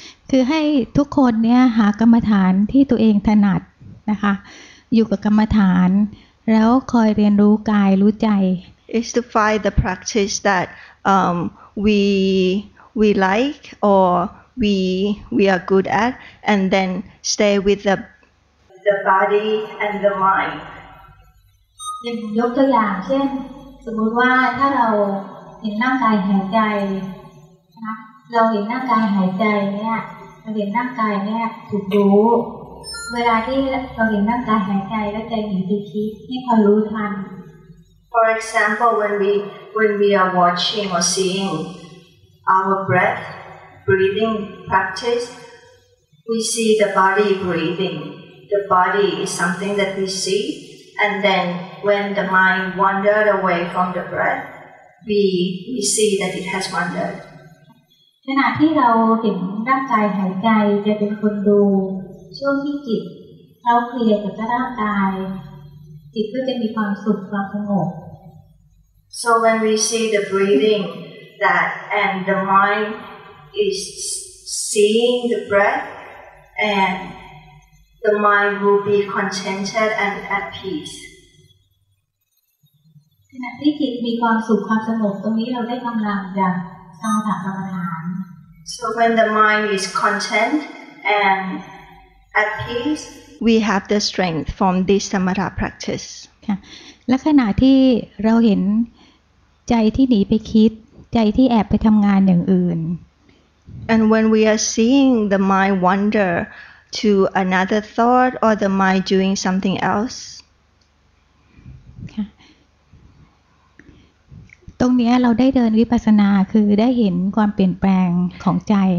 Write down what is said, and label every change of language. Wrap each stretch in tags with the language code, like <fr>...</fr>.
<th>คือให้ทุกคนเนี่ยหากรรมฐานที่ตัวเองถนัดนะคะอยู่กับกรรมฐานแล้วคอยเรียนรู้กายรู้ใจ</th> <en>is to find the practice that we like or we are good at and then stay with the body and the mind.</en> <th>ยกตัวอย่างเช่นสมมุติว่าถ้าเราเห็นร่างกายหายใจนะเราเห็นร่างกายหายใจเนี่ยเราเห็นร่างกายเนี่ยถูกรู้เวลาที่เราเห็นร่างกายหายใจแล้วใจหนีไปคิดให้คอยรู้ทัน</th> <en>For example, when we are watching or seeing our breathing practice, we see the body breathing. The body is something that we see, and then when the mind wandered away from the breath, we see that it has wandered.</en> <th>ขณะที่เราเห็นร่างกายหายใจจะเป็นคนดูช่วงที่จิตเราเคลียร์กับร่างกายจิตก็จะมีความสุขความสงบ</th> <en>So when we see the breathing that and the mind is seeing the breath and the mind will be contented and at peace.</en> <th>ขณะที่จิตมีความสุขความสงบตรงนี้เราได้กำลังจากสมถะกรรมฐาน</th> <en>So when the mind is content and at peace, we have the strength from this samatha practice.</en> <th>ค่ะและขณะที่เราเห็นใจที่หนีไปคิดใจที่แอบไปทำงานอย่างอื่น</th> <en>And when we are seeing the mind wander to another thought or the mind doing something else,</en> <th>ค่ะตรงนี้เราได้เดินวิปัสสนาคือได้เห็นความเปลี่ยนแปลงของใจ</th>